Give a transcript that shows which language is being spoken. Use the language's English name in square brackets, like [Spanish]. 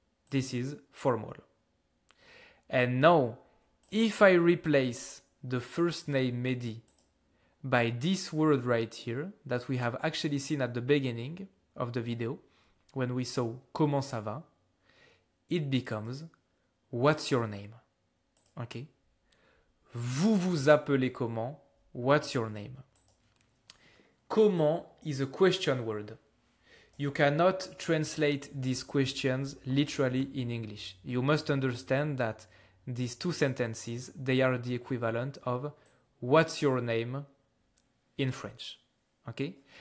[English] This is formal. And now, if I replace the first name Mehdi by this word right here that we have actually seen at the beginning of the video when we saw [French] comment ça va, [English] it becomes what's your name? Okay? [French] Vous vous appelez comment? [English] What's your name? Comment is a question word. You cannot translate these questions literally in English. You must understand that these two sentences, they are the equivalent of what's your name in French. Okay?